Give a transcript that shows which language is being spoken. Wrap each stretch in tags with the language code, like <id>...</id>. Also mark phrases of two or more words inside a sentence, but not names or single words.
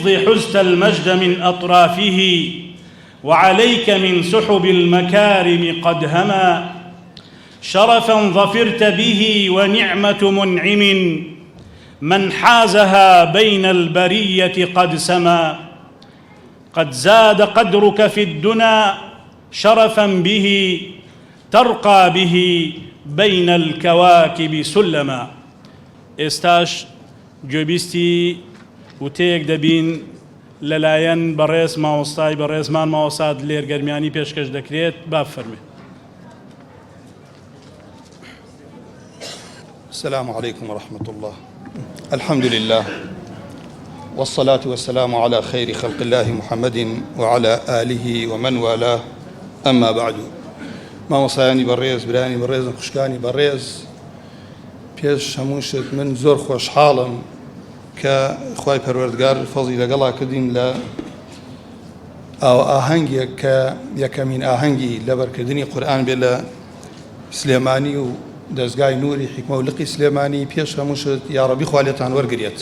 <ar>حزت المجد من أطرافه وعليك من سحب المكارم قد هما شرفا ظفرت به ونعمة منعم من حازها بين البرية قد سما قد زاد قدرك في الدنا شرفا به ترقى به بين الكواكب سلما.</ar> <ckb>ئێستاش گوێبیستی وتەیەک دەبین لەلایەن بەڕێز مامۆستای بەڕێزمان ماوەساد لێرگەرمیانی پێشکەش دەکرێت با بفەرمێ.</ckb> <ar>السلام عليكم ورحمة الله. الحمد لله والصلاة والسلام على خير خلق الله محمد وعلى آله ومن والاه أما بعد.</ar> <ckb>مامۆستایانی بەڕێز برانی بەڕێزم خوشکانی بەڕێز پێش هەموو شت من زۆر خۆشحاڵم کە خوای پەروەردگار فەزڵی لەگەڵا کردین لە ئەو ئاهەنگێک کە یەکەمین ئاهەنگی لەبەرکردنی قورئان بێ لە سلێمانی و دەستگای نوری حکمە و لقی سلێمانی پێش هەموو شت یا ڕەبی خوا لێتان وەرگرێت.</ckb>